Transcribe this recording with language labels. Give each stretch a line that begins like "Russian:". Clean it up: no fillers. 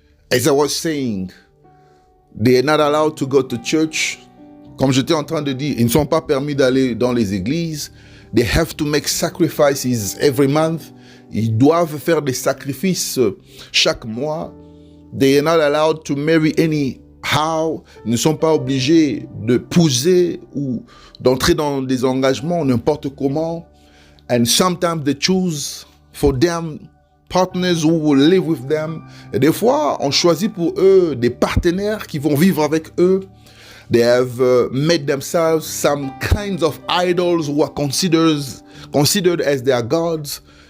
English: As I was saying, they are not allowed to go to church.
French: Comme j'étais en train de dire, ils ne sont pas permis d'aller dans les églises.
English: They have to make sacrifices every month.
French: Ils doivent faire des sacrifices chaque mois.
English: They are not allowed to marry anyhow.
French: Ils ne sont pas obligés d'épouser ou d'entrer dans des engagements n'importe comment.
English: And sometimes they choose for them partners who will live with them.
French: Et des fois, on choisit pour eux des partenaires qui vont vivre avec eux.
English: They have made themselves some kinds of idols who are considered as their gods.